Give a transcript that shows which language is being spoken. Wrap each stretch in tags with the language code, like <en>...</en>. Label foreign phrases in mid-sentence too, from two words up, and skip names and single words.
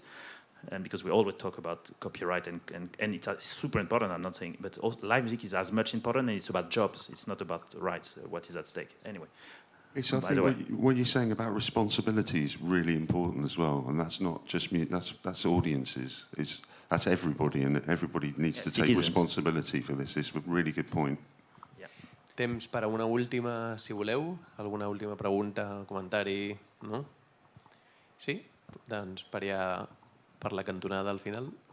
<en>And because we always talk about copyright and it's super important, I'm not saying, but live music is as much important, and it's about jobs. It's not about rights, what is at stake. Anyway. I think what you're saying about responsibility is really important as well, and that's not just me. That's audiences. That's everybody, and everybody needs to take responsibility for this. It's a really good point. Yeah.</en> <ca>Temps per a una última, si voleu. Alguna última pregunta, comentari? No? Sí? Doncs per la cantonada al final.</ca>